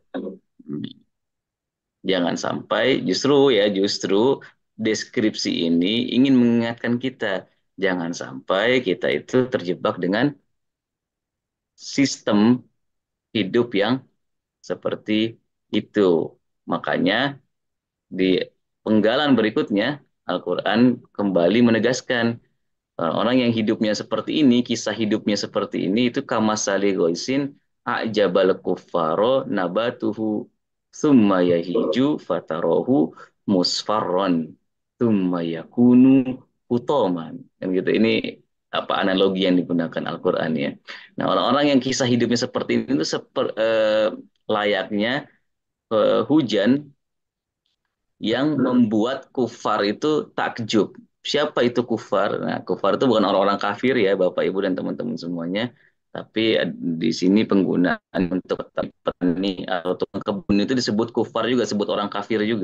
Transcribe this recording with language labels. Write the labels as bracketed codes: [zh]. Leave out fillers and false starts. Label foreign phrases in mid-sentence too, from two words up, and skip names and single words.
[id] Jangan sampai justru deskripsi ini ingin mengingatkan kita, jangan sampai kita itu terjebak dengan sistem hidup yang seperti itu. Makanya di penggalan berikutnya Al-Quran kembali menegaskan orang yang hidupnya seperti ini, kisah hidupnya seperti ini, itu [ar] كمثل غيث أعجب الكفار نباته ثم يهيج فتراه مصفرا ثم يكون حطاما. [id] Kan gitu. Ini apa analogi yang digunakan Al-Quran ya. Nah, orang-orang yang kisah hidupnya seperti ini itu layaknya hujan yang membuat kufar itu takjub. Siapa itu kufar? Nah, kufar itu bukan orang-orang kafir ya, Bapak Ibu dan teman-teman semuanya, tapi di sini penggunaan untuk petani atau tukang kebun itu disebut kufar juga, disebut orang kafir juga.